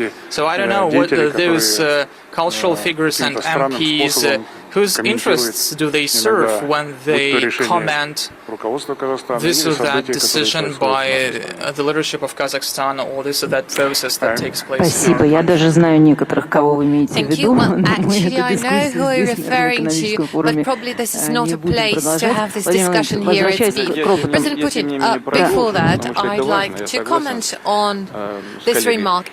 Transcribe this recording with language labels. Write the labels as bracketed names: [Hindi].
[English] So I don't know what those cultural figures and MPs, whose interests do they serve when they comment this or that decision by the leadership of Kazakhstan or this or that process that takes place? [Russian] Спасибо. Я даже знаю некоторых, кого вы имеете в виду. [English] Actually, I know who you're referring to, but probably this is not a place to have this discussion here. President Putin, before that, I'd like to comment on this remark.